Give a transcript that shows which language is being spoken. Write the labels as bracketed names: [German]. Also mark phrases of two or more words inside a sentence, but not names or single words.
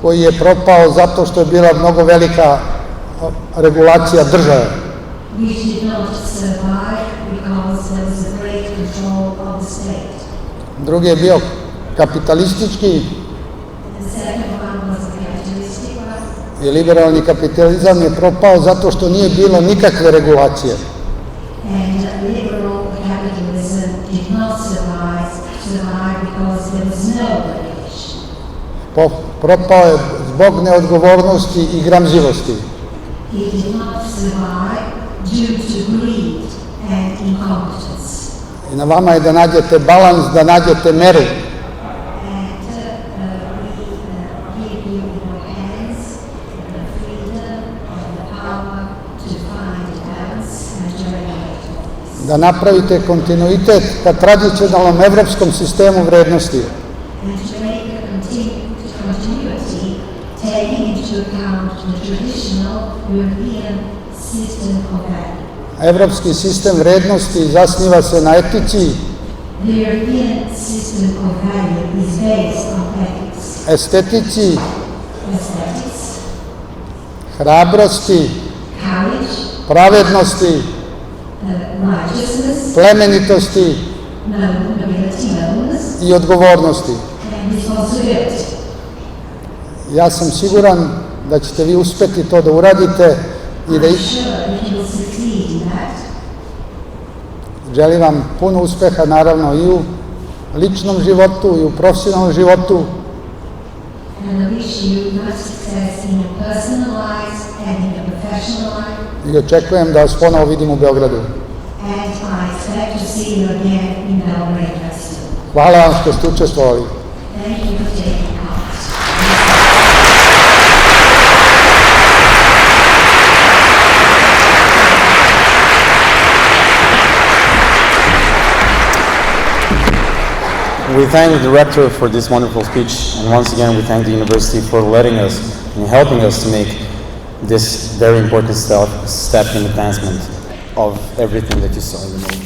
[Serbian] koji je propao zato što je bila mnogo velika regulacija države. [English] Which did not survive because there was a great control of the state. [Serbian] Drugi je bio kapitalistički [English] The second one was a capitalistic one. [Serbian] i liberalni kapitalizam je propao zato što nije bilo nikakve regulacije. [English] And liberal capitalism did not survive because there was no regulation. [Serbian] Propao je zbog neodgovornosti i gramzivosti. [English] It did not survive due to greed and incompetence. [Serbian] I na vama je da nađete balans, da nađete meru. [English] And we give you in your hands the freedom and the power to find a balance and to regulate this. [Serbian] Da napravite kontinuitet ka tradicionalnom evropskom sistemu vrednosti. [English] And to make a continuity, taking into account the traditional European system of value. [Serbian] Evropski sistem vrednosti zasniva se na etici, [English] The European system of value is based on ethics, [Serbian] estetici, [English] aesthetics, [Serbian] hrabrosti, [English] courage, [Serbian] pravednosti, [English] righteousness, [Serbian] plemenitosti [English] nobility, nobleness, [Serbian] i odgovornosti. [English] and responsibility. [Serbian] Ja sam siguran da ćete vi uspeti to da uradite i da [English] I'm sure that you will succeed in that. [Serbian] želim vam puno uspeha naravno i u ličnom životu i u profesionalnom životu. [English] And I wish you much success in your personal lives and in your professional life. [Serbian] I očekujem da vas ponovo vidim u Beogradu. [English] And I expect to see you again in Belgrade very soon. [Serbian] Hvala vam što ste učestvovali. [English] Thank you for taking part. We thank the director for this wonderful speech, and once again we thank the university for letting us and helping us to make this very important step in advancement of everything that you saw in the movie.